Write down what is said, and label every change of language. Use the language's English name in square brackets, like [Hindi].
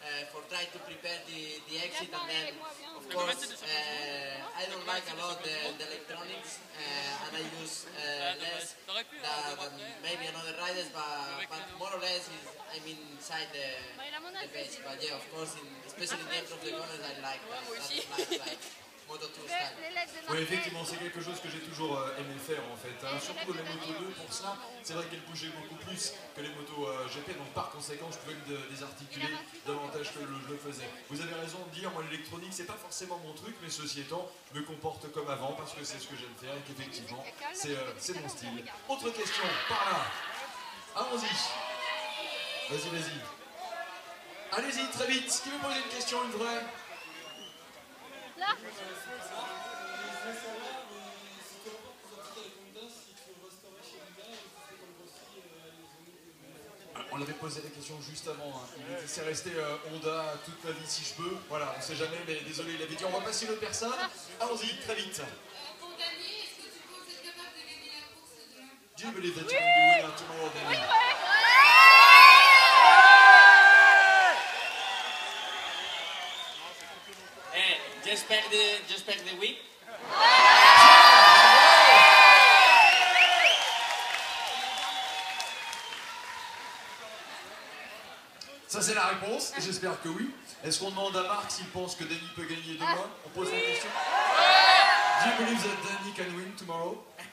[English] For trying to prepare the exit, and then of course I don't like a lot the electronics, and I use less than maybe another riders, but more or less I'm inside the base. But yeah, of course, especially in the end of the corners, I like that slide like Moto2 style. [French] Oui, effectivement, c'est quelque chose que j'ai toujours aimé faire en fait. Hein. Surtout les Moto 2 pour cela, c'est vrai qu'elles bougeaient beaucoup plus que les motos GP, donc par conséquent, je pouvais me désarticuler davantage que je le faisais. Vous avez raison de dire, moi l'électronique, c'est pas forcément mon truc, mais ceci étant, je me comporte comme avant parce que c'est ce que j'aime faire et qu'effectivement, c'est mon style. Autre question, par là. Allons-y. Vas-y, vas-y. Allez-y, très vite. Qui veut poser une question, une vraie? Là. On avait posé la question juste avant. Hein. Il dit c'est resté Honda toute ma vie si je peux. Voilà, on sait jamais, mais désolé, il avait dit on va passer l'autre personne. Allons-y, très vite. Pour Dani, est-ce que tu penses être capable de gagner la course demain? [English] Do you believe that you can be winner tomorrow, Dani? [French] J'espère que oui. Ça c'est la réponse, j'espère que oui. Est-ce qu'on demande à Marc s'il pense que Dani peut gagner demain? On pose la question. [English] Do you believe that Dani can win tomorrow?